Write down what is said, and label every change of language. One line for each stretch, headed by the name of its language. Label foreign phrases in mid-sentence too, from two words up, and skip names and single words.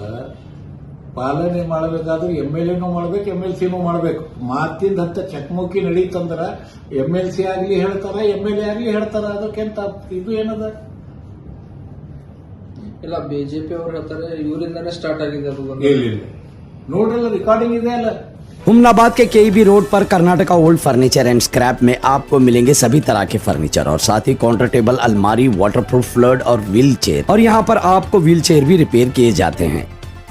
Kannada: ಪಾಲನೆ ಮಾಡಬೇಕಾದ್ರೆ MLAನೂ ಮಾಡ್ಬೇಕು, MLCನೂ ಮಾಡ್ಬೇಕು. ಮಾತಿಂದ ಹತ್ತ ಚಕಮಕಿ ನಡೀತಂದ್ರ MLC ಆಗ್ಲಿ ಹೇಳ್ತಾರ, MLA ಆಗ್ಲಿ ಹೇಳ್ತಾರ. ಅದಕ್ಕೆಂತ ಇದು ಏನದ? ಇಲ್ಲ, ಬಿಜೆಪಿ ಅವರು ಹೇಳ್ತಾರೆ ಇವರಿಂದಾನೇ ಸ್ಟಾರ್ಟ್ ಆಗಿದೆ ಅದು ಗೊಂದಲ. ಇಲ್ಲ ನೋಡ್ರಲ್ಲ, ರೆಕಾರ್ಡಿಂಗ್ ಇದೆ ಅಲ್ಲ.
Hindi: हुमनाबाद के KEB रोड पर कर्नाटका ओल्ड फर्नीचर एंड स्क्रैप में आपको मिलेंगे सभी तरह के फर्नीचर और साथ ही काउंटर टेबल, अलमारी, वाटरप्रूफ फ्लड और व्हील चेयर। और यहाँ पर आपको व्हील चेयर भी रिपेयर किए जाते हैं।